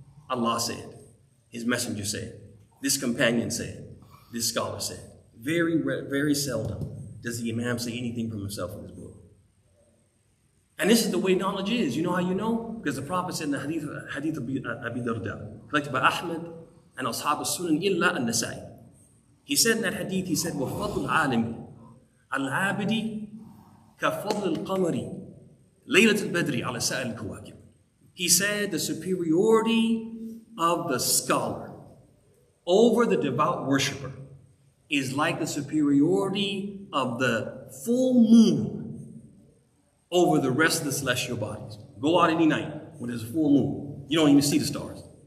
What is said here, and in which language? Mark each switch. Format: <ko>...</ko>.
<en>Allah said, His Messenger said, this companion said, this scholar said. Very, very seldom does the Imam say anything from himself in this book. And this is the way knowledge is. You know how you know? Because the Prophet said in the hadith of Abi Darda, collected by Ahmed and Ashab al-Sunan illa al-Nasai. He said in that hadith, he said,</en> <ar>وَفَضْلُ الْعَالِمِ الْعَابِدِ كَفَضْلِ الْقَمَرِ لَيْلَةِ الْبَدْرِ عَلَى سَائِرِ الْكَوَاكِبِ.</ar> <en>He said the superiority of the scholar over the devout worshiper is like the superiority of the full moon over the rest of the celestial bodies. Go out any night when there's a full moon. You don't even see the stars.</en>